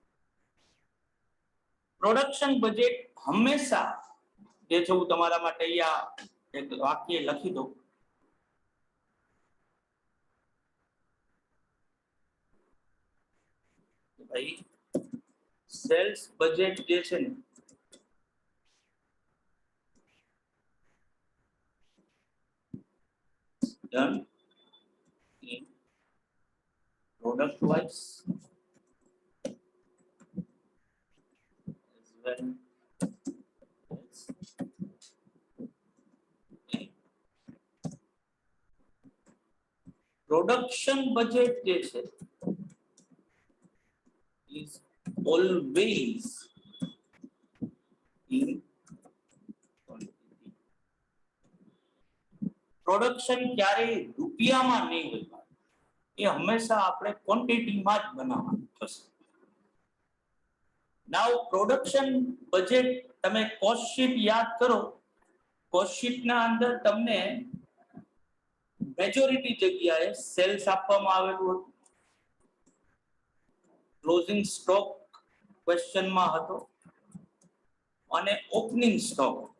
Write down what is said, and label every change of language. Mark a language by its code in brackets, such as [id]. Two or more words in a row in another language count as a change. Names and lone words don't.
[en] production budget [gu] હંમેશા જે છે હું તમારા માટે અહીંયા એક વાક્ય લખી દઉં. ભાઈ [en] sales budget [gu] જે છે ને [en] done in product wise as well as production budget [gu] જે છે [en] is always in quantity. [gu] પ્રોડક્શન ક્યારેય રૂપિયામાં નહીં હોય, એ હંમેશા આપણે ક્વોન્ટિટીમાં જ બનાવવાનું થશે. [en] now production budget [gu] તમે [en] cost sheet [gu] યાદ કરો, [en] cost sheetના [gu] અંદર તમને મેજોરિટી જગ્યાએ સેલ્સ આપવામાં આવેલું હતું, [en] closing stock questionમાં [gu] હતો અને [en] opening stock.